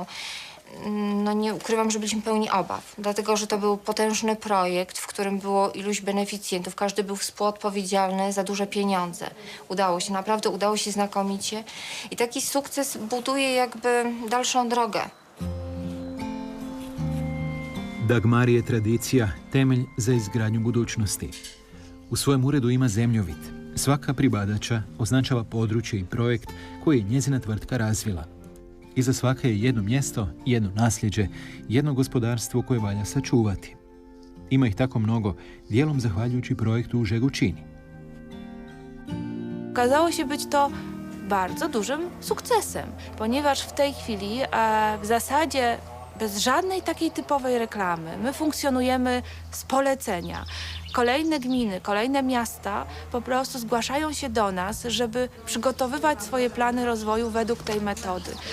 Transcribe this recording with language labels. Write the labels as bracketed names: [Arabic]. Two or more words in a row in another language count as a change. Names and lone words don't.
[Polish] No nie ukrywam, że byliśmy pełni obaw, dlatego że to był potężny projekt, w którym było iluś beneficjentów. Każdy był współodpowiedzialny za duże pieniądze. Udało się, naprawdę udało się znakomicie. I taki sukces buduje jakby dalszą drogę. [Croatian] Dagmar je tradicija temelj za izgradnju budućnosti. U svojem uredu ima zemljovid. Svaka pribadača označava područje i projekt koji je njezina tvrtka razvila. Iza svake je jedno mjesto, jedno nasljeđe, jedno gospodarstvo koje valja sačuvati. Ima ih tako mnogo, dijelom zahvaljujući projektu u Žegućini. [Polish] Okazało się być to bardzo dużym sukcesem, ponieważ w tej chwili w zasadzie bez żadnej takiej typowej reklamy my funkcjonujemy z polecenia. Kolejne gminy, kolejne miasta po prostu zgłaszają się do nas, żeby przygotowywać swoje plany rozwoju według tej metody.